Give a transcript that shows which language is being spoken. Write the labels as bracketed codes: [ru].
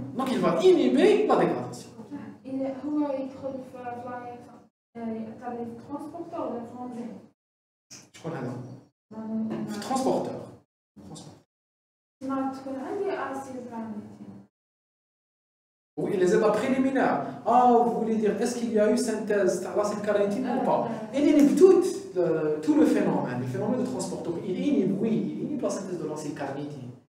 [fr] Donc il va inhiber la dégradation. [ar] هو يدخل في transporteur ولا في شكون هذا؟ في transporteur. ما تكون عندي acide gras. [fr] Oui, les étapes préliminaires. Ah, vous voulez dire, est-ce qu'il y a eu synthèse de l'acide carnitine ou pas? Il inhibe tout le phénomène de transport. Donc, il inhibe la synthèse de l'acide carnitine.